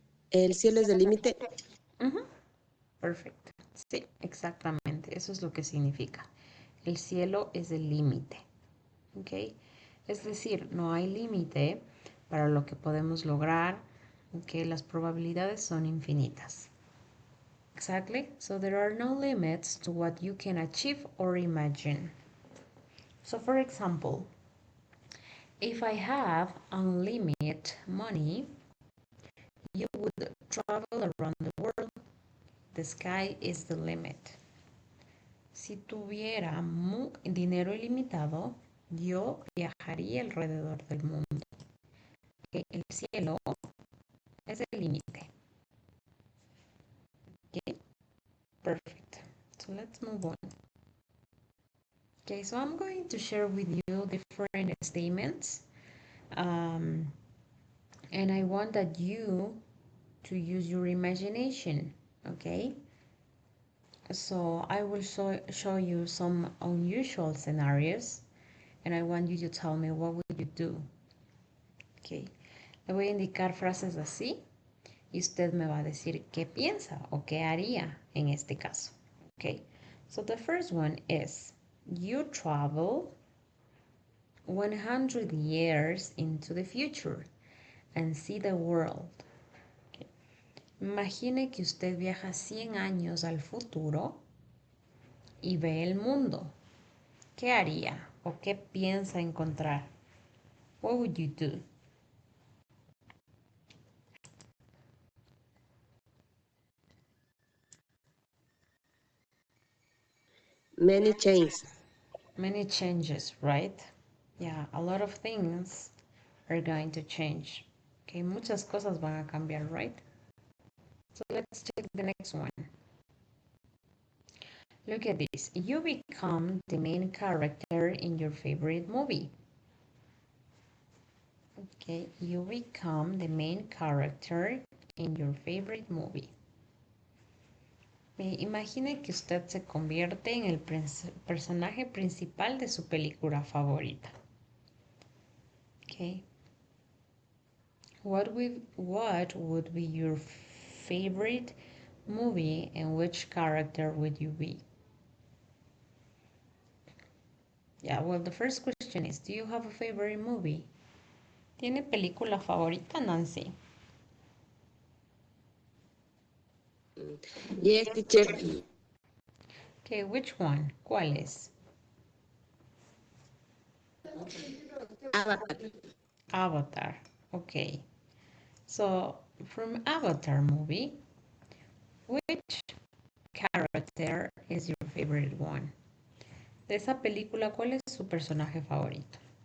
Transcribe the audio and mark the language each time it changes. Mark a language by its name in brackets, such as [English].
[Spanish] El cielo es el límite. Perfecto. Sí, exactamente. Eso es lo que significa. El cielo es el límite. ¿Ok? Es decir, no hay límite para lo que podemos lograr. ¿Ok? Las probabilidades son infinitas. [English] Exactly. So there are no limits to what you can achieve or imagine. So for example, if I have unlimited money, you would travel around the world. The sky is the limit. [Spanish] Si tuviera dinero ilimitado, yo viajaría alrededor del mundo. El cielo es el límite. [English] Okay, perfect. So let's move on. Okay, so I'm going to share with you different statements. And I want that you to use your imagination, okay? So I will show you some unusual scenarios and I want you to tell me what would you do. Okay. [Spanish] Le voy a indicar frases así y usted me va a decir qué piensa o qué haría en este caso. [English] Okay. So the first one is you travel 100 years into the future and see the world. Okay. [Spanish] Imagine que usted viaja 100 años al futuro y ve el mundo. ¿Qué haría o qué piensa encontrar? [English] What would you do? Many changes. Many changes, right? Yeah, a lot of things are going to change. Okay, [Spanish] muchas cosas van a cambiar, [English] right? So let's check the next one. Look at this. You become the main character in your favorite movie. Okay, you become the main character in your favorite movie. [Spanish] Imagine que usted se convierte en el personaje principal de su película favorita. [English] Okay. What would be your favorite movie and which character would you be? Yeah, well, the first question is, do you have a favorite movie? [Spanish] ¿Tiene película favorita, Nancy? [English] Yes, teacher. Okay, which one? [Spanish] ¿Cuál es? [English] Avatar. Avatar. Okay. So, from Avatar movie, which character is your favorite one? [Spanish] De esa película, ¿cuál es su personaje favorito?